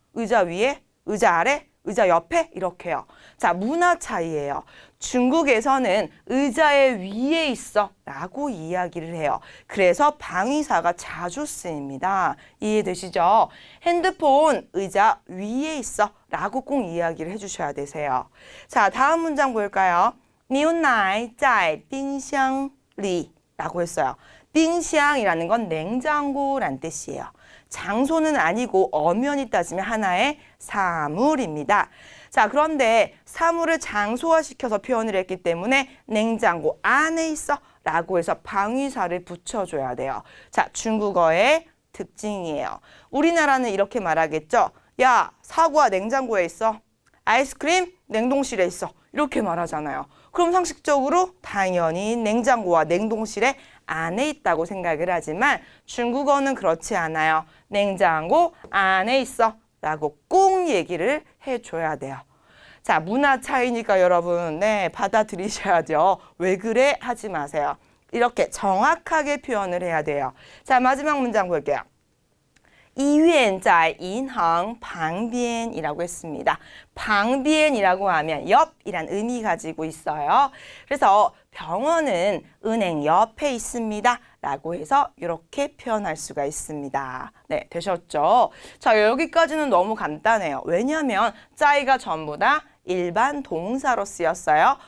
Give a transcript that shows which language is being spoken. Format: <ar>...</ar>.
<ko>의자 위에? 의자 아래? 의자 옆에? 이렇게요. 자, 문화 차이예요. 중국에서는 의자의 위에 있어 라고 이야기를 해요. 그래서 방위사가 자주 쓰입니다. 이해되시죠? 핸드폰 의자 위에 있어 라고 꼭 이야기를 해주셔야 되세요. 자, 다음 문장 볼까요?</ko> <zh>牛奶在冰箱里 라고 했어요.</zh> <ko>빙샹이라는 건 냉장고란 뜻이에요. 장소는 아니고 엄연히 따지면 하나의 사물입니다. 자, 그런데 사물을 장소화시켜서 표현을 했기 때문에 냉장고 안에 있어 라고 해서 방위사를 붙여줘야 돼요. 자, 중국어의 특징이에요. 우리나라는 이렇게 말하겠죠. 야, 사과 냉장고에 있어. 아이스크림 냉동실에 있어. 이렇게 말하잖아요. 그럼 상식적으로 당연히 냉장고와 냉동실에 안에 있다고 생각을 하지만 중국어는 그렇지 않아요. 냉장고 안에 있어 라고 꼭 얘기를 해줘야 돼요. 자, 문화 차이니까 여러분, 네, 받아들이셔야죠. 왜 그래? 하지 마세요. 이렇게 정확하게 표현을 해야 돼요. 자, 마지막 문장 볼게요.</ko> <zh>医院在银行旁边</zh> <ko>이라고 했습니다. 방비엔이라고 하면 옆이란 의미 가지고 있어요. 그래서 병원은 은행 옆에 있습니다. 라고 해서 이렇게 표현할 수가 있습니다. 네, 되셨죠? 자, 여기까지는 너무 간단해요. 왜냐하면 짜이가 전부 다 일반 동사로 쓰였어요.</ko>